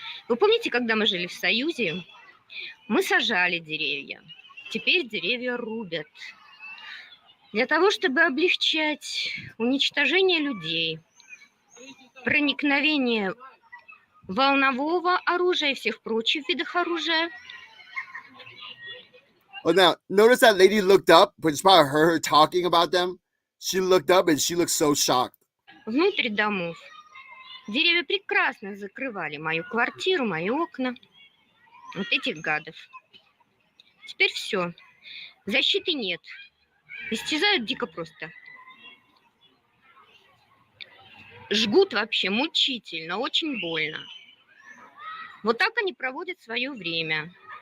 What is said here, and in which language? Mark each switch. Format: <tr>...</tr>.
<ru>Вы помните, когда мы жили в Союзе? Мы сажали деревья. Теперь деревья рубят. Для того, чтобы облегчать уничтожение людей, проникновение волнового оружия и всех прочих видов оружия.</ru> <en>Oh, now, notice that lady looked up, but it's probably her talking about them. She looked up and she looked so shocked.</en> <ru>Внутрь домов. Деревья прекрасно закрывали мою квартиру, мои окна. Вот этих гадов. Теперь все. Защиты нет. Истязают дико просто. Жгут вообще мучительно, очень больно. Вот так они проводят свое время.</ru>